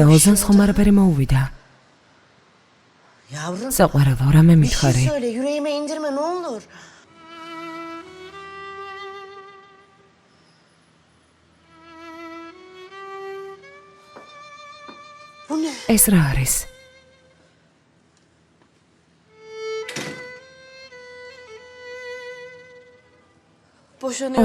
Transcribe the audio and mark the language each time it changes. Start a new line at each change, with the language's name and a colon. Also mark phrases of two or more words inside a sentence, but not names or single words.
Georgian: ოზანს ხომ არაფერი მოუვიდა?
Turkish: Yavrum.
Georgian: საყვარელო, რამე
Turkish: Bir şey
Georgian: მითხარი?
Turkish: söyle yüreğime indirme ne olur. Bu ne?
Georgian: ეს რა არის?
Turkish: Boşanıyorum.